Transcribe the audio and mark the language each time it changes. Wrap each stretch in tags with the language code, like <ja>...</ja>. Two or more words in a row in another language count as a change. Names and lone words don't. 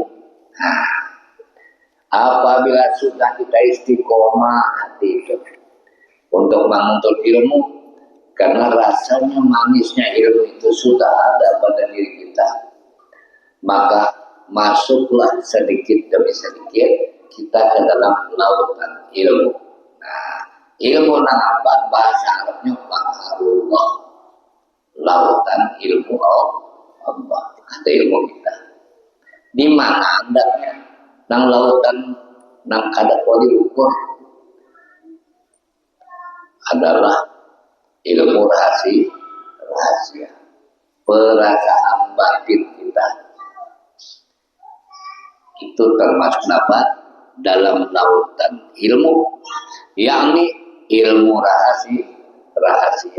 <id>Nah, apabila sudah kita istiqomah hati itu untuk menuntut ilmu, karena rasanya manisnya ilmu itu sudah ada pada diri kita, maka masuklah sedikit demi sedikit kita ke dalam lautan ilmu. Nah, ilmu apa? Bahasa Arabnya baharullah, lautan ilmu Allah, kata ilmu kita.</id> <bjn>Di mana andaknya nang lautan nang kada boleh ukur adalah ilmu rahasia perasaan batin kita.</bjn> <id>Itu termasuk apa? Dalam lautan ilmu, yakni ilmu rahasia.</id>